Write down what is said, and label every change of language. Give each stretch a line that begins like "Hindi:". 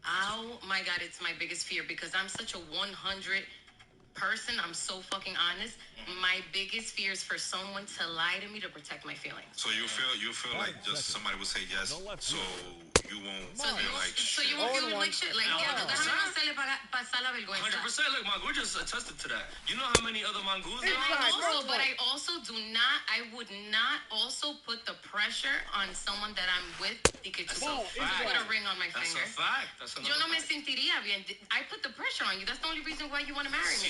English: Oh my God, it's my biggest fear because I'm such a 100 person. I'm so fucking honest. My biggest fear is for someone to lie to me to protect my feelings. So you feel like just somebody would say yes, so you won't feel like shit. So you won't feel like shit.
Spanish: Like, yeah, déjame no hacerle pasar la vergüenza.
English: 100%. Look, Mangu just attested to that. You know how many other Mangus there are? But I also I would not also put the pressure on someone that I'm with to put a ring on my finger. That's a fact.
Spanish: Yo no me sentiría bien.
English: I put the pressure on you. That's the only reason why you want to marry me.